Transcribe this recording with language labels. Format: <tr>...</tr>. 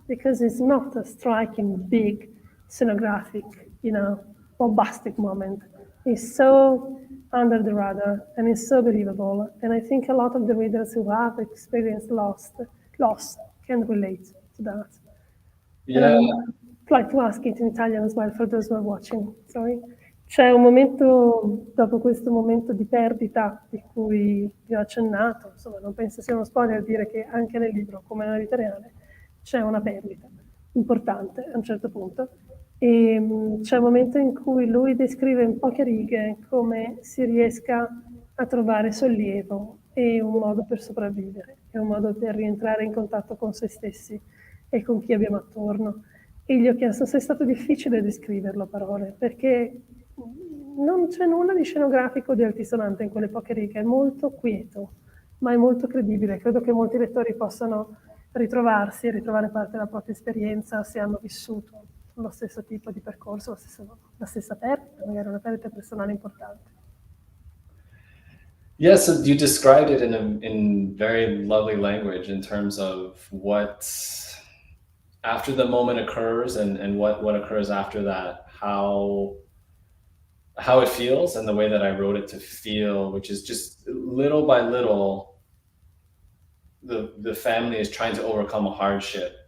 <en>Because it's not a striking, big, scenographic, bombastic moment. It's so under the radar and it's so believable. And I think a lot of the readers who have experienced loss can relate to that. Yeah. I'd like to ask it in Italian as well for those who are watching. Sorry.</en> <it>C'è un momento, dopo questo momento di perdita di cui vi ho accennato, insomma non penso sia uno spoiler dire che anche nel libro, come nella vita reale, c'è una perdita importante a un certo punto. E c'è un momento in cui lui descrive in poche righe come si riesca a trovare sollievo e un modo per sopravvivere, e un modo per rientrare in contatto con se stessi e con chi abbiamo attorno. E gli ho chiesto se è stato difficile descriverlo a parole, perché non c'è nulla di scenografico o di altisonante in quelle poche righe, è molto quieto, ma è molto credibile. Credo che molti lettori possano ritrovarsi e ritrovare parte della propria esperienza se hanno vissuto lo stesso tipo di percorso, la stessa perdita, magari una perdita personale importante.</it> <en>Yes, yeah, so you described it in very lovely language in terms of what after the moment occurs and what occurs after that, how it feels, and the way that I wrote it to feel, which is just little by little, the family is trying to overcome a hardship.</en>